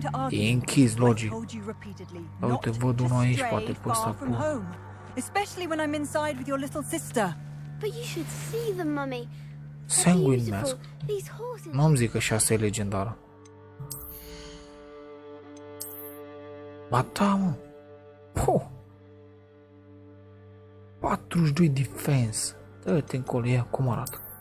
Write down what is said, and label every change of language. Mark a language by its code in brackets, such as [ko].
[ro] E închis, logic. Dar uite, văd unul aici, poate pe ăsta cu... [en] Especially when I'm inside with your little sister. But you should see them, Mummy. Sanguine Mask. [ro] Nu-mi zic că și asta e legendară. Ba da, mă. Poh. 42 defense. Dă-te încolo, ia cum arată.